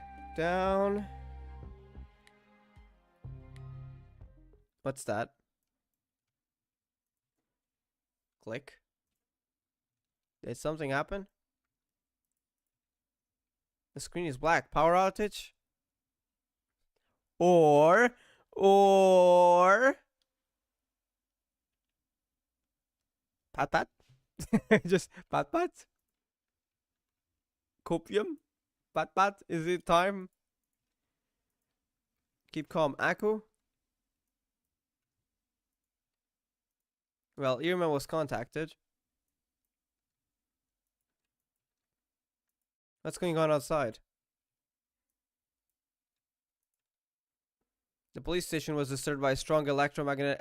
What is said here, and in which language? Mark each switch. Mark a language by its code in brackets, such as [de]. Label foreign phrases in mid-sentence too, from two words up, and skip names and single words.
[en] Down. What's that? Click. Did something happen? The screen is black. Power outage? Or pat pat? Just pat pat? Copium? Pat pat? Is it time? Keep calm. Aku? Well, Irma was contacted. What's going on outside? The police station was disturbed by a strong electromagnetic...